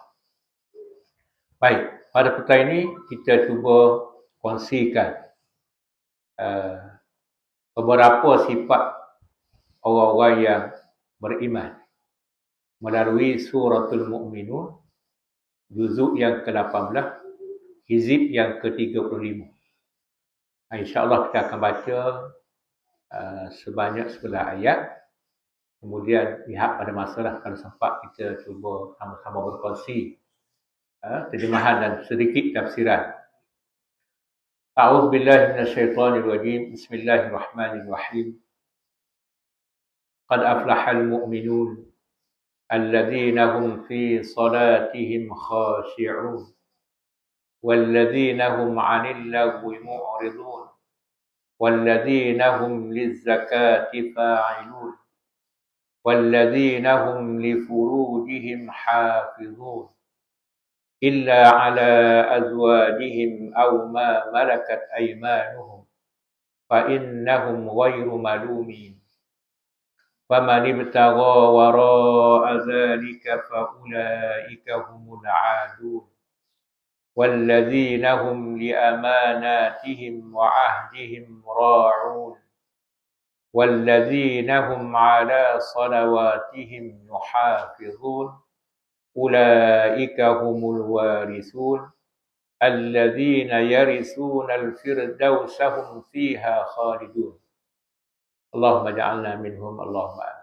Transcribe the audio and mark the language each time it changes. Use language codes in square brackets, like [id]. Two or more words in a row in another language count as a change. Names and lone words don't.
[ms] Baik, pada petang ini kita cuba kongsikan beberapa sifat orang-orang yang beriman melalui suratul Mu'minun, juzuk yang ke-18, hizib yang ke-35. InsyaAllah kita akan baca sebanyak 11 ayat. Kemudian lihat pada masalah kalau sempat kita cuba sama-sama berkongsi terjemahan dan sedikit tafsiran. [ar] أعوذ بالله من الشيطان الرجيم. Bismillahirrahmanirrahim. قد أفلح المؤمنون الذين هم في صلاتهم خاشعون والذين هم عن اللغو معرضون والذين هم 'anil lagwi mu'ridun walladzina hum للزكاة فاعلون والذين هم لفروجهم حافظون إلا على أزواجهم أو ما ملكت أيمانهم فإنهم غير ملومين فمن ابتغى وراء ذلك فأولئك هم العادون والذين هم لأماناتهم وعهدهم راعون والذين هم على صلواتهم يحافظون أولئك هم الوارثون الذين يرثون الفردوس هم فيها خالدون اللهم اجعلنا منهم اللهم آمين.